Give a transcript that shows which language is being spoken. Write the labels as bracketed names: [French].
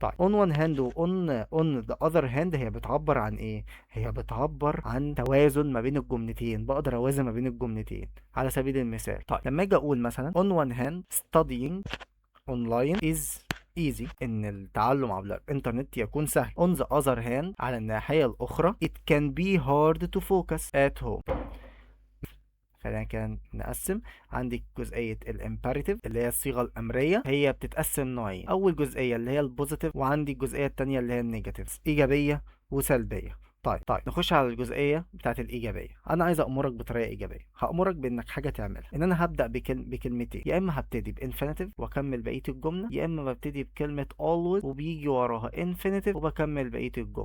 [Arabic] طيب [English] on one hand [Arabic] و [English] on the other hand [Arabic] هي بتعبر عن إيه؟ هي بتعبر عن توازن ما بين الجملتين، بقدر أوازن ما بين الجملتين. على سبيل المثال طيب لما أجي أقول مثلا [English] on one hand studying online is easy، [Arabic] ان التعلم عبر الانترنت يكون سهل. [English] on the other hand [Arabic] على الناحية الاخرى [English] it can be hard to focus at home، [Arabic] خلينا كده نقسم. عندي جزئية الامبيراتيف اللي هي الصيغة الأمرية، هي بتتقسم نوعين. أول جزئية اللي هي البوزيتيف، وعندي الجزئية التانية اللي هي النيجاتيف، إيجابية وسلبية. طيب نخش على الجزئية بتاعت الإيجابية. أنا عايز أأمرك بطريقة إيجابية، هأمرك بإنك حاجة تعملها، إن أنا هبدأ بكلمتين، يا إما هبتدي بإنفينيتيف وأكمل بقية الجملة، يا إما ببتدي بكلمة always وبيجي وراها infinitive وبكمل بقية الجملة.